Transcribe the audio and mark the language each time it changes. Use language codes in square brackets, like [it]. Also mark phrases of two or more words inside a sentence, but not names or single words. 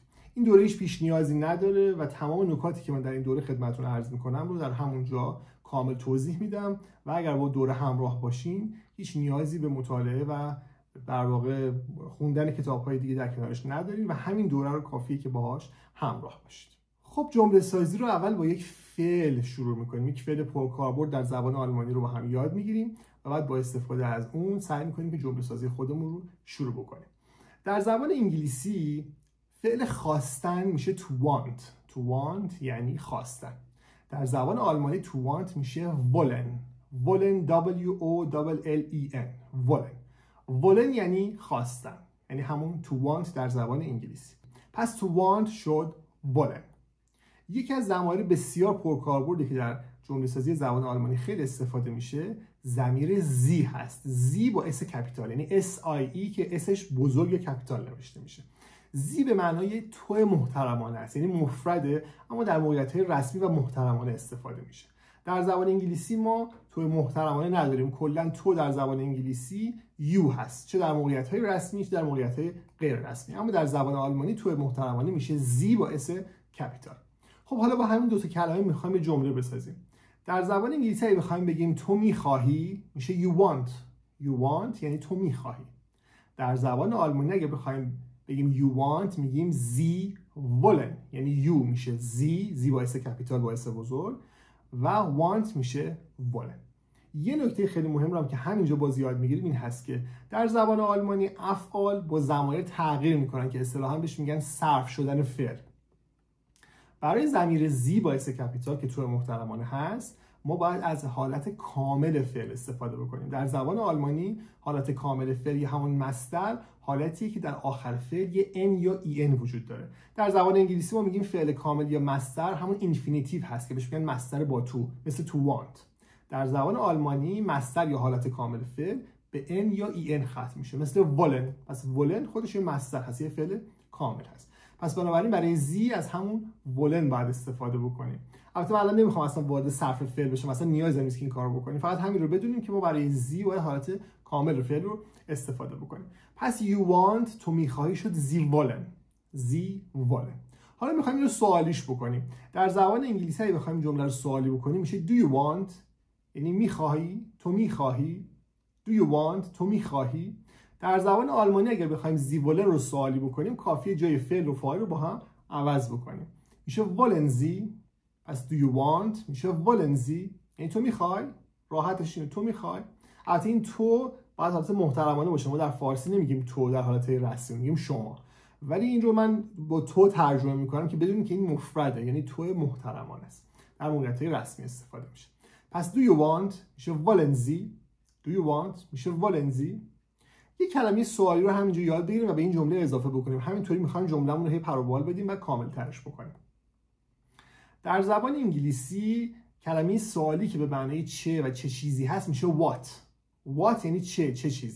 [fa] این دوره هیچ پیش نیازی نداره و تمام نکاتی که من در این دوره خدمتتون عرض می‌کنم رو در همونجا کامل توضیح میدم و اگر با دوره همراه باشین هیچ نیازی به مطالعه و در واقع خوندن کتاب‌های دیگه در کنارش ندارین و همین دوره رو کافیه که باهاش همراه باشید. خب جمله سازی رو اول با یک فعل شروع می‌کنیم. یک فعل پرکاربرد در زبان آلمانی رو با هم یاد می‌گیریم و بعد با استفاده از اون سعی می‌کنیم که جمله سازی خودمون رو شروع بکنیم. در زبان انگلیسی فعل خواستن میشه [en] to want. To want [fa] یعنی خواستن. در زبان آلمانی [en] to want [fa] میشه wollen. wollen W-O-L-L-E-N. wollen یعنی خواستن، یعنی همون [en] to want [fa] در زبان انگلیسی. پس [en] to want [fa] شد wollen. یکی از ضمایر بسیار پرکاربردی که در جمله سازی زبان آلمانی خیلی استفاده میشه ضمیر زی هست. زی با [en] S capital, [fa] یعنی S-I-E که اسش بزرگ کپیتال نوشته میشه. زی به معنای تو محترمانه است، یعنی مفرده اما در موقعیت‌های رسمی و محترمانه استفاده میشه. در زبان انگلیسی ما تو محترمانه نداریم. کلا تو در زبان انگلیسی یو هست، چه در موقعیت‌های رسمی چه در موقعیت‌های غیر رسمی. اما در زبان آلمانی تو محترمانه میشه زی با [en] S capital. [fa] خب حالا با همین دو تا کلمه میخوایم یه جمله بسازیم. در زبان انگلیسی اگه بخوایم بگیم تو میخواهی میشه [en] you want. you want [fa] یعنی تو میخواهی. در زبان آلمانی اگه بخوایم بگیم [en] you want [fa] میگیم [de] sie wollen، [fa] یعنی you میشه زی با [en] S capital [fa] با اس بزرگ و want میشه wollen. یه نکته خیلی مهم رو هم که همینجا باز یاد میگیریم این هست که در زبان آلمانی افعال با ضمایر تغییر میکنن که اصطلاحاً بهش میگن صرف شدن فعل. برای ضمیر زی با [en] S capital [fa] که تو محترمانه هست ما باید از حالت کامل فعل استفاده بکنیم. در زبان آلمانی حالت کامل فعل یا همون مصدر حالتیه که در آخر فعل یه ان یا en وجود داره. در زبان انگلیسی ما میگیم فعل کامل یا مصدر همون اینفینیتیو هست که بهش میگن مصدر با تو، مثل [en] to want. [fa] در زبان آلمانی مصدر یا حالت کامل فعل به ان یا en ختم میشه، مثل wollen. پس wollen خودش یه مصدر هست، یه فعل کامل هست. پس بنابراین برای زی از همون wollen باید استفاده بکنیم. البته من الان نمیخوام اصلا وارد صرف فعل بشم، اصلا نیازی نیست که این کارو بکنیم. فقط همین رو بدونیم که ما برای زی باید حالت کامل فعل رو استفاده بکنیم. پس [en] you want [fa] تو میخواهی شد [de] Sie wollen. [fa] حالا میخوایم اینو سوالیش بکنیم. در زبان انگلیسی اگه بخوایم جمله رو سوالی بکنیم میشه [en] do you want، [fa] یعنی میخواهی، تو میخواهی. [en] do you want [fa] تو میخواهی. در زبان آلمانی اگر بخوایم [de] Sie wollen [fa] رو سوالی بکنیم کافیه جای فعل و فاعل رو با هم عوض بکنیم. [de] میشه wollen Sie. [en] پس do you want میشه [de] wollen Sie، [fa] یعنی تو میخوای. راحتش اینه، تو میخوای. البته این تو باید حالت محترمانه باشه. ما در فارسی نمیگیم تو در حالت رسمی، میگیم شما. ولی این رو من با تو ترجمه میکنم که بدونیم که این مفرده، یعنی تو محترمانه است. در موقعیت‌های رسمی استفاده میشه. [en] پس do you want میشه [de] wollen Sie. [en] do you want میشه [de] wollen Sie. [fa] یک کلمه سوالی رو همینجا یاد بگیریم و به این جمله اضافه بکنیم. همینطوری میخوایم جمله‌مون رو هی پر و بال بدیم و کامل ترش بکنیم. در زبان انگلیسی کلمه سوالی که به معنای چه و چه چیزی هست میشه what یعنی چه چیزی.